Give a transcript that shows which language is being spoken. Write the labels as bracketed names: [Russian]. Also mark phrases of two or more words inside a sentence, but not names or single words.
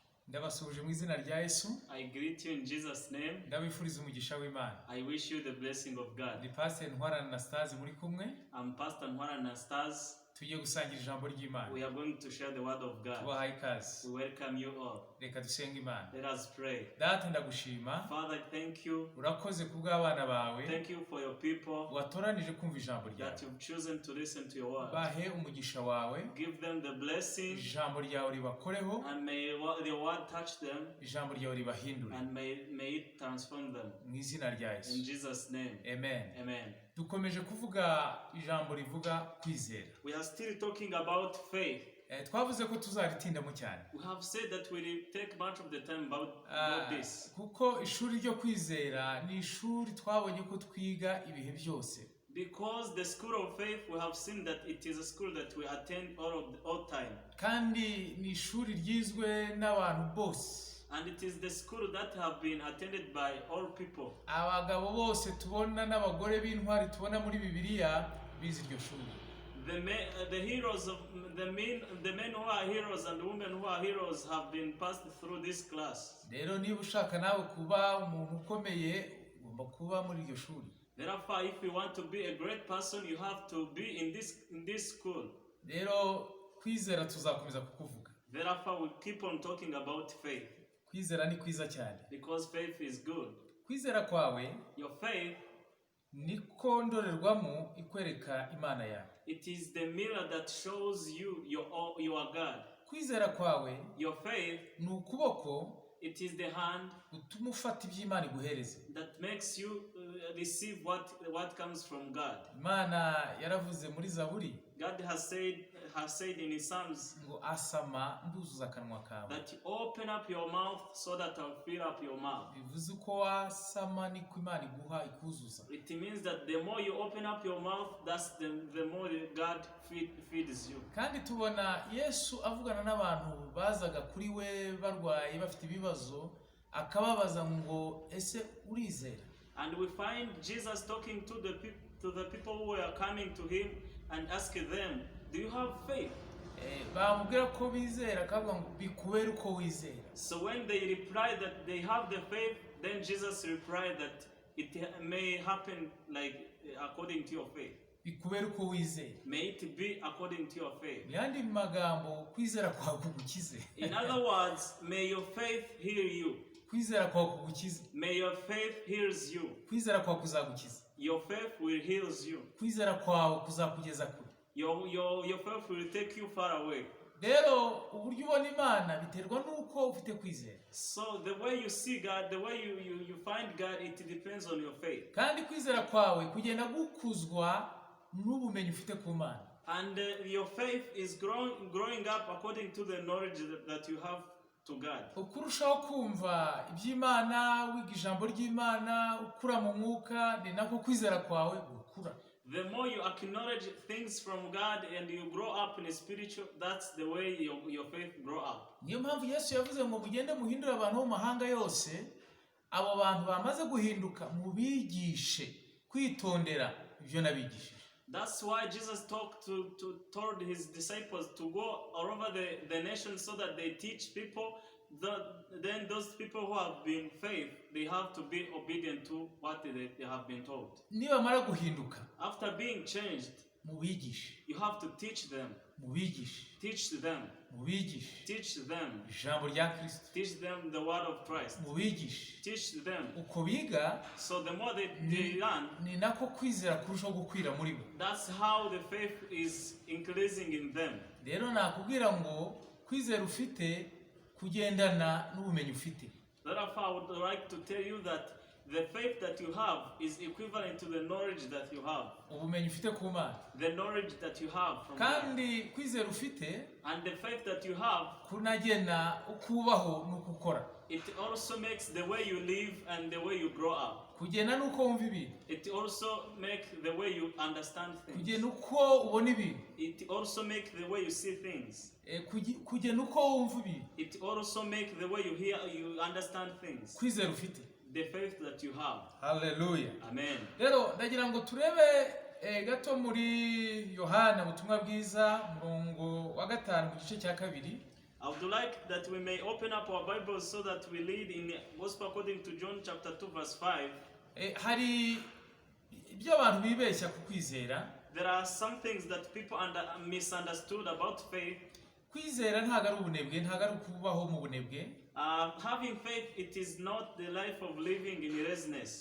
[Kinyarwanda] Ndabasuje mu izina rya Yesu. [English] I greet you in Jesus' name. [Kinyarwanda] Ndabifuriza umugisha w'Imana. [English] I wish you the blessing of God. [Kinyarwanda] Ni Pastor Ntwara Anastase muri kumwe. [English] I'm Pastor Ntwara Anastase. [Kinyarwanda] Tugiye gusangira ijambo ry'Imana. [English] We are going to share the word of God. [Kinyarwanda] Tubahaye ikaze. [English] We welcome you all. [Kinyarwanda] Reka dusenge Imana. [English] Let us pray. [Kinyarwanda] Data ndagushima. [English] Father, thank you. [Kinyarwanda] Urakoze kubw'abana bawe. [English] Thank you for your people [Kinyarwanda] watoranije kumva ijambo ryawe. [English] that you've chosen to listen to your word. [Kinyarwanda] Bahe umugisha wawe. [English] Give them the blessing. [Kinyarwanda] Ijambo ryawe ribakoreho. [English] And may the word touch them. [Kinyarwanda] Ijambo ryawe ribahindure. [English] And may it transform them. [Kinyarwanda] Mu izina rya Yesu. [English] In Jesus' name. [Kinyarwanda] Amen. [English] Amen. [Kinyarwanda] Dukomeje kuvuga ijambo rivuga kwizera. [English] We are still talking about faith. [Kinyarwanda] Twavuze ko tuzaritindamo cyane. [English] We have said that we will take much of the time about this. [Kinyarwanda] Kuko ishuri ryo kwizera ni ishuri twabonye ko twiga ibihe byose. [English] Because the school of faith, we have seen that it is a school that we attend all time. [Kinyarwanda] Kandi ni ishuri ryizwe n'abantu bose. [English] And it is the school that have been attended by all people. [Kinyarwanda] Abagabo bose tubona n'abagore b'intwari tubona muri Bibiliya bize iryo shuri. [English] The heroes of the men who are heroes and the women who are heroes have been passed through this class. [Kinyarwanda] Rero niba ushaka nawe kuba umuntu ukomeye ugomba kuba muri iryo shuri. [English] Therefore, if you want to be a great person, you have to be in this school. [Kinyarwanda] Rero kwizera tuzakomeza kukuvuga. [English] Therefore, we keep on talking about faith. [Kinyarwanda] Kwizera ni kwiza cyane. [English] Because faith is good. [Kinyarwanda] Kwizera kwawe, [English] your faith, [Kinyarwanda] niko ndorerwamo ikwereka Imana yawe. [English] It is the mirror that shows you your God. [Kinyarwanda] Kwizera kwawe, [English] your faith, [Kinyarwanda] ni ukuboko, [English] it is the hand [Kinyarwanda] utuma ufata iby'Imana iguhereza. [English] That makes you receive what comes from God. [Kinyarwanda] Imana yaravuze muri Zaburi. [English] God has said in his Psalms [Kinyarwanda] ngo asama nduzuza akanwa kawe. [English] That you open up your mouth so that I'll fill up your mouth. [Kinyarwanda] Bivuze ko wasama niko Imana iguha ikuzuza. [English] It means that the more you open up your mouth, that's the more God feeds you. [Kinyarwanda] Kandi tubona Yesu avugana n'abantu bazaga kuri we barwaye bafite ibibazo akababaza ngo ese urizera. [English] And we find Jesus talking to the people who were coming to him and asking them, do you have faith? [Kinyarwanda] Bamubwira ko bizera akavuga ngo bikubera uko wizera. [English] So when they replied that they have the faith, then Jesus replied that it may happen like according to your faith. [Kinyarwanda] Bikubera uko wizera. [English] May it be according to your faith. [Kinyarwanda] Yandi magambo kwizera kwawe kugukize. [English] In other words, may your faith heal you. [Kinyarwanda] Kwizera kwawe kugukize. [English] May your faith heals you. [Kinyarwanda] Kwizera kwawe kuzagukiza. [English] Your faith will heal you. [Kinyarwanda] Kwizera kwawe kuzakugeza kure. [English] Your faith will take you far away. [Kinyarwanda] Rero uburyo ubona Imana biterwa nuko ufite kwizera. [English] So the way you see God, the way you find God, it depends on your faith. [Kinyarwanda] Kandi kwizera kwawe kugenda gukuzwa n'ubumenyi ufite ku Mana. [English] And your faith is growing up according to the knowledge that you have to God. [Kinyarwanda] Ukurushaho kumva iby'Imana, wiga ijambo ry'Imana, ukura mu mwuka, ni nako kwizera kwawe gukura. [English] The more you acknowledge things from God and you grow up in a spiritual, that's the way your faith grow up. [Kinyarwanda] Niyo mpamvu Yesu yavuze ngo mugende muhindura abantu mu mahanga yose, abo bantu bamaze guhinduka mubigishe kwitondera ibyo nabigishije. [English] That's why Jesus told his disciples to go all over the nation so that they teach people. Then those people who have been faith, they have to be obedient to what they have been told. [Kinyarwanda] Nibamara guhinduka, [English] after being changed, [Kinyarwanda] mubigishe. [English] You have to teach them. [Kinyarwanda] Mubigishe. [English] Teach them. [Kinyarwanda] Mubigishe. [English] Teach them. [Kinyarwanda] Ijambo rya Kristo. [English] Teach them the word of Christ. [Kinyarwanda] Mubigishe. [English] Teach them. [Kinyarwanda] Uko biga, [English] so the more they learn, [Kinyarwanda] ni nako kwizera kurushaho gukwira muri bo. [English] That's how the faith is increasing in them. [Kinyarwanda] Rero nakubwira ngo kwizera ufite kugendana n'ubumenyi ufite. [English] Therefore, I would like to tell you that the faith that you have is equivalent to the knowledge that you have. [Kinyarwanda] Ubumenyi ufite ku Mana. [English] The knowledge that you have from [Kinyarwanda] Kandi kwizera ufite, [English] and the faith that you have, [Kinyarwanda] kunagena ukubaho n'ukukora. [English] It also makes the way you live and the way you grow up. [Kinyarwanda] Kugena nuko wumva ibintu. [English] It also makes the way you understand things. [Kinyarwanda] Kugena uko ubona ibintu. [English] It also makes the way you see things. [Kinyarwanda] Kugena uko wumva ibintu. [English] It also makes the way you understand things. [Kinyarwanda] Kwizera ufite. [English] The faith that you have. Hallelujah. Amen. [Kinyarwanda] Rero ndagira ngo turebe gato muri Yohana ubutumwa bwiza murongo wa 5 mu gice cya 2. [English] I would like that we may open up our Bibles so that we read in Gospel according to John chapter 2 verse 5. [Kinyarwanda] Hari ibyo abantu bibeshya ku kwizera. [English] There are some things that people misunderstood about faith. [Kinyarwanda] Kwizera ntago ari ubunebwe, ntago ari kubaho mu bunebwe. [English] Having faith, it is not the life of living in laziness.